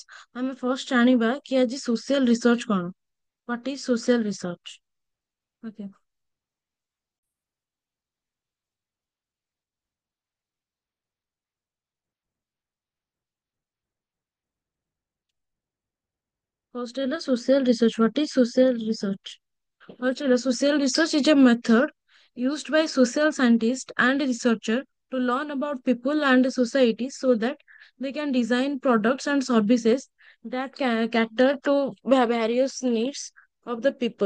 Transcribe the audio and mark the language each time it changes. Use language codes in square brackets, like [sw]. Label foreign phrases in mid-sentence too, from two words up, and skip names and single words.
[or] ଆମେ ଫର୍ଷ୍ଟ ଜାଣିବା କି ଆଜି [en] social research [or] କଣ। [en] What is social research? Okay. First is social research. What is social research? First, social research is a method used by social scientists and researchers to learn about people and society so that they can design products and services that can cater to various needs of the people.